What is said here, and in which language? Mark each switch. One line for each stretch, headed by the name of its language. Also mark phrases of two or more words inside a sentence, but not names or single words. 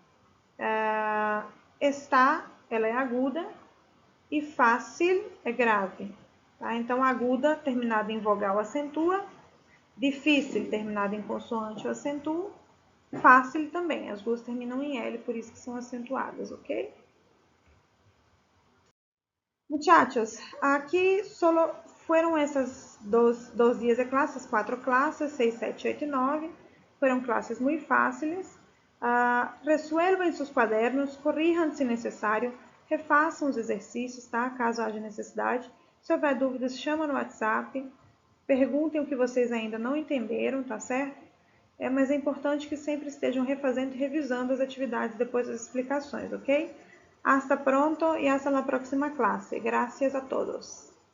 Portuguese: Está, ela é aguda. E fácil é grave. Tá? Então, aguda, terminada em vogal, acentua. Difícil, terminada em consoante, eu acentuo. Fácil também, as duas terminam em L, por isso que são acentuadas, ok?
Spanish: Muchachos, aqui solo fueron essas dos dias de clases, 4 clases, 6, 7, 8 e 9.
Portuguese: Foram clases muito fáceis. Resuelvam em seus quadernos, corrijam se necessário, refaçam os exercícios, tá? Caso haja necessidade. Se houver dúvidas, chama no WhatsApp. Perguntem o que vocês ainda não entenderam, tá certo? Mas é importante que sempre estejam refazendo e revisando as atividades depois das explicações, ok?
Spanish: Hasta pronto y hasta la próxima clase. Gracias a todos.